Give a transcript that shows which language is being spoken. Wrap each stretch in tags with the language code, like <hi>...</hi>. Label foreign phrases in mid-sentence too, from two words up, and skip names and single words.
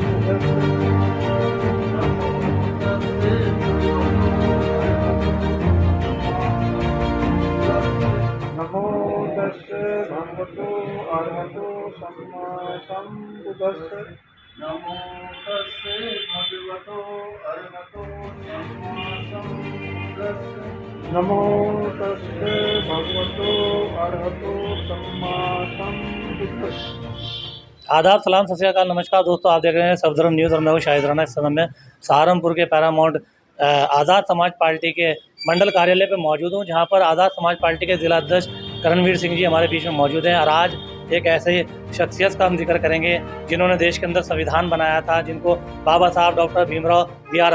<pi>नमो तस्से भगवतो अरहतो सम्मा सम्बुद्धस्से नमो तस्से भगवतो अरहतो सम्मा सम्बुद्धस्से नमो तस्से भगवतो अरहतो सम्मा सम्बुद्धस्से।</pi> <hi>आदाब, सलाम, सत श्री अकाल, नमस्कार दोस्तों। आप देख रहे हैं सफदरजंग न्यूज़ और मैं हूं शाहिद राना। इस समय में सहारनपुर के पैरामाउंट आज़ाद समाज पार्टी के मंडल कार्यालय पे मौजूद हूं, जहां पर आज़ाद समाज पार्टी के जिला अध्यक्ष कर्णवीर सिंह जी हमारे बीच में मौजूद हैं। और आज एक ऐसे शख्सियत का हम जिक्र करेंगे जिन्होंने देश के अंदर संविधान बनाया था, जिनको बाबा साहब डॉक्टर भीमराव B.R.</hi>